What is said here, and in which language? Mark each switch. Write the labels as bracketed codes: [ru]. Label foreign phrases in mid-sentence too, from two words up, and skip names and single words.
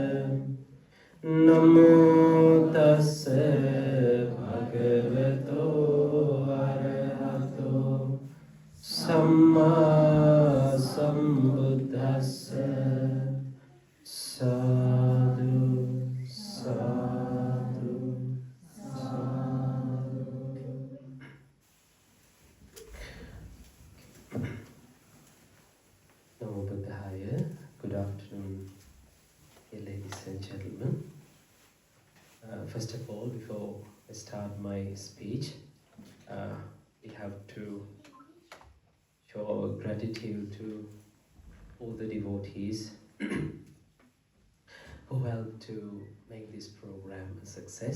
[pi] Namo tassa bhagavato arahato samma sambuddhassa. Sadhu, sadhu, sadhu. Namo Buddhaya. [en] Good afternoon, dear ladies and gentlemen. First of all, before I start my speech, we have to show our gratitude to all the devotees who helped to make this program a success.